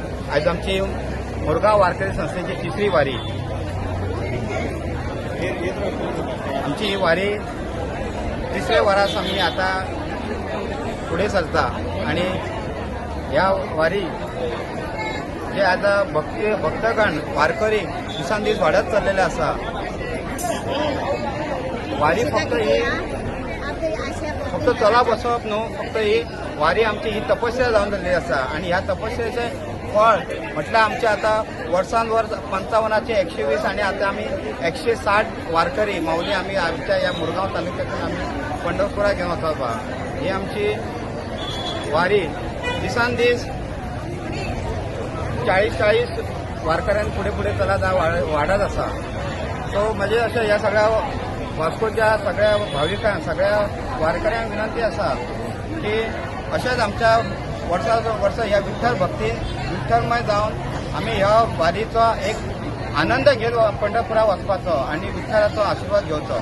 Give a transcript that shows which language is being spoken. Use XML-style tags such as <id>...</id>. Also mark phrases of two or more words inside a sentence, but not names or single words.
<kok>आज आमची मुरगांव वारकरी संस्थेची तिसरी वारी. आमची ही वारी तिसऱ्या वरास आम्ही आता पुढे चलता आणि ह्या वारी जे आता भक्तगण वारकरी दिसान दीस वाढत चाललेले आसा. वारी फक्त चलप वचप न्हू, फक्त ही वारी आमची ही तपस्या जावन जाल्ली आसा आणि ह्या तपस्येचे फळ म्हटल्यार आमचे आता वर्सान वर्स 55चे 120 आणि आता आम्ही 160 वारकरी माऊली आम्ही आमच्या या मुरगांव तालुक्यातून आम्ही पंढरपुरा घेऊन वचप. ही आमची वारी दिसान दीस 40 वारकऱ्यां फुडें चलत वाडत आसा. सो म्हणजे अशें ह्या सगळ्या वास्कोच्या सगळ्या भाविकांक सगळ्या वारकऱ्यांक विनंती आसा की अशेंच आमच्या वर्सा ह्या विठ्ठल भक्तीन विठ्ठलमय जावन आमी ह्या वारीचो एक आनंद घेवन पंढरपुरा वचपाचो आणि विठ्ठलाचो आशिर्वाद घेवचो.</kok>